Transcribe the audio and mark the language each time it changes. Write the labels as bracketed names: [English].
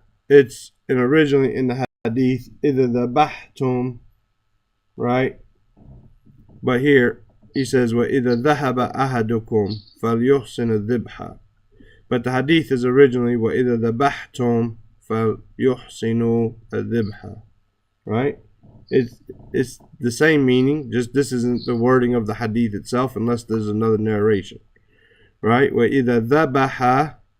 [English] It's originally in the Hadith, [Arabic] إِذَا ذَبَحْتُمْ, [English] right? But here he says, [Arabic] وَإِذَا ذَهَبَ أَحَدُكُمْ فَلْيُحْسِنُ الذِّبْحَ. [English] But the Hadith is originally [Arabic] وَإِذَا ذَبَحْتُمْ فَلْيُحْسِنُوا الذِّبْحَ, [English] right? It's the same meaning, just this isn't the wording of the Hadith itself unless there's another narration, right? [Arabic] وَإِذَا ذَبَحَ.